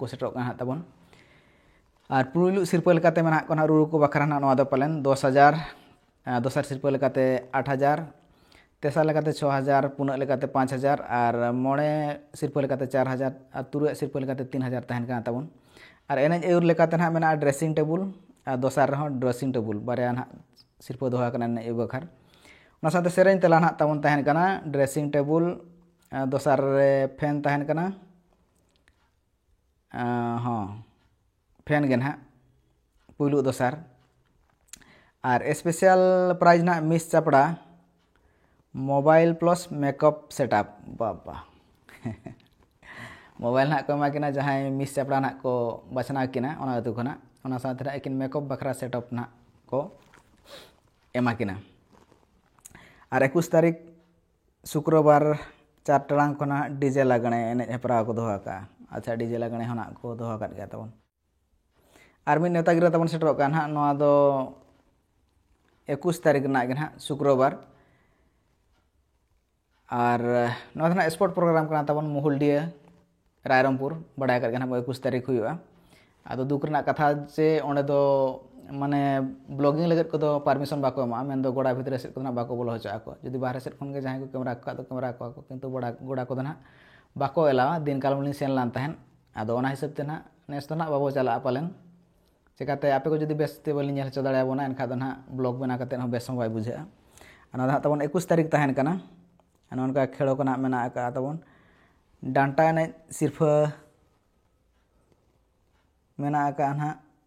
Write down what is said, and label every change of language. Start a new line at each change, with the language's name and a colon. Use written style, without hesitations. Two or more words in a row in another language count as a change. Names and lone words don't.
Santali: सेटर कना तबन और पुरुलु सिरपा लेकाते मेना को ना रुरु को बखरा ना नोआ दो पालन 10,000 दोसर सिरपा लेकाते 8,000 तेसर लेकाते 6,000 पुना लेकाते 5,000 और मोड़े सिरपा लेकाते 4,000 और तुरु सिरपा लेकाते 3,000 तहन कना तबन और एने एउर लेकाते ना मेना
English: dressing table
Santali: और दोसर रहो
English: dressing table
Santali: बारे ना सिरपा दोहा कना ने बखर ओना साथे सेरेन तला ना तबन तहन कना
English: dressing table
Santali: दोसर फैन तहन कना हाँ फैन गे ना पुलु दोसर और
English: special prize
Santali: ना मिस चापड़ा
English: mobile plus makeup setup
Santali: बाबा मोबाइल ना को एमा किना जहां मिस चापड़ा ना को बचना किना ओना अतु खना ओना साथे ना एकिन मेकअप बखरा सेटअप ना को एमा किना और 21 तारीख शुक्रवार 4 टाड़ांग खना
English: डीजे लागणे
Santali: एने हेपरा को दोहा का अच्छा डीजे लागणे होना को दोहा काट गया तबन और मिद नेता गिरा तबन सेटर का ना नोआ दो 21 तारीख ना गे ना शुक्रवार और नोआ ना स्पोर्ट प्रोग्राम का तबन मुहुलडिया रायरंगपुर बड़ा कर 21 तारीख हुआ ᱟᱫᱚ ᱫᱩᱠ ᱨᱮᱱᱟᱜ ᱠᱟᱛᱷᱟ ᱡᱮ ᱚᱸᱰᱮ ᱫᱚ ᱢᱟᱱᱮ ᱵᱞᱚᱜᱤᱝ ᱞᱟᱹᱜᱤᱫ ᱠᱚᱫᱚ ᱯᱟᱨᱢᱤᱥᱚᱱ ᱵᱟᱠᱚ ᱮᱢᱚᱜᱼᱟ, ᱢᱮᱱᱫᱚ ᱜᱚᱰᱟ ᱵᱷᱤᱛᱨᱤ ᱥᱮᱫ ᱠᱚᱫᱚ ᱱᱟᱜ ᱵᱟᱠᱚ ᱵᱚᱞᱚ ᱦᱚᱪᱚᱜ ᱟᱠᱚ, ᱡᱩᱫᱤ ᱵᱟᱦᱨᱮ ᱥᱮᱫ ᱠᱷᱚᱱ ᱜᱮ ᱡᱟᱦᱟᱸᱭ ᱠᱚ ᱠᱮᱢᱮᱨᱟ ᱠᱚ ᱫᱚ ᱠᱮᱢᱮᱨᱟ ᱠᱚᱣᱟ ᱠᱚ, ᱠᱤᱱᱛᱩ ᱜᱚᱰᱟ ᱠᱚᱫᱚ ᱱᱟᱜ ᱵᱟᱠᱚ ᱮᱞᱟᱣᱟ᱾ ᱫᱤᱱ ᱠᱟᱞᱚᱢ ᱞᱤᱧ ᱥᱮᱱ ᱞᱮᱱ ᱛᱟᱦᱮᱸᱫ, ᱟᱫᱚ ᱚᱱᱟ ᱦᱤᱥᱟᱹᱵ ᱛᱮ ᱱᱟᱜ ᱱᱮᱥ ᱫᱚ ᱱᱟᱜ ᱵᱟᱵᱚ ᱪᱟᱞᱟᱜᱼᱟ ᱯᱟᱞᱮᱱ, ᱪᱮᱠᱟᱛᱮ ᱟᱯᱮ ᱠᱚ ᱡᱩᱫᱤ ᱵᱮᱥ ᱛᱮ ᱵᱟᱹᱞᱤᱧ ᱧᱮᱞ ᱦᱚᱪᱚ ᱫᱟᱲᱮᱭᱟᱵᱚᱱᱟ ᱮᱱᱠᱷᱟᱱ ᱫᱚ ᱱᱟᱜ ᱵᱞᱚᱜ ᱵᱮᱱᱟᱣ ᱠᱟᱛᱮᱫ ᱦᱚᱸ ᱵᱮᱥ ᱦᱚᱸ ᱵᱟᱭ ᱵᱩᱡᱷᱟᱹᱜᱼᱟ᱾ ᱚᱱᱟ ᱫᱚ ᱦᱟᱸᱜ ᱛᱟᱵᱚᱱ 21 ᱛᱟᱹᱨᱤᱠᱷ ᱛᱟᱦᱮᱱ ᱠᱟᱱᱟ, ᱱᱚᱝᱠᱟ ᱠᱷᱮᱞᱳ ᱠᱚ ᱱᱟᱜ ᱢᱮᱱᱟᱜ ᱟᱠᱟᱫᱼᱟ ᱛᱟᱵᱚᱱ, ᱰᱟᱱᱴᱟ ᱮᱱᱮᱡ ᱥᱤᱨᱯᱟᱹ ᱢᱮᱱᱟᱜ ᱟᱠᱟᱫᱼᱟ ᱱᱟᱦᱟᱜ